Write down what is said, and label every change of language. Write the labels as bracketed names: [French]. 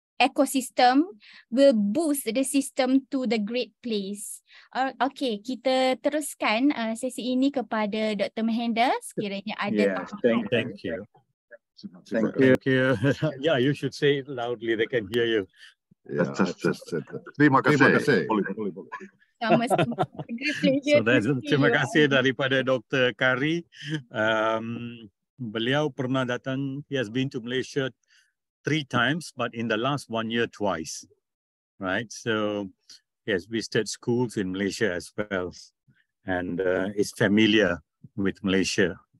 [English] ecosystem will boost the system to the great place. [Malay] Okay, kita teruskan sesi ini kepada Dr. Mahendra sekiranya ada [English] Yes, thank you. Thank you. Yeah, you should say it loudly, they can hear you. Yeah, just [Malay] terima kasih. So terima kasih daripada Dr. Kari. Beliau pernah datang, [English] he has been to Malaysia 3 times, but in the last 1 year twice, right? So he has visited schools in Malaysia as well, and is familiar with Malaysia.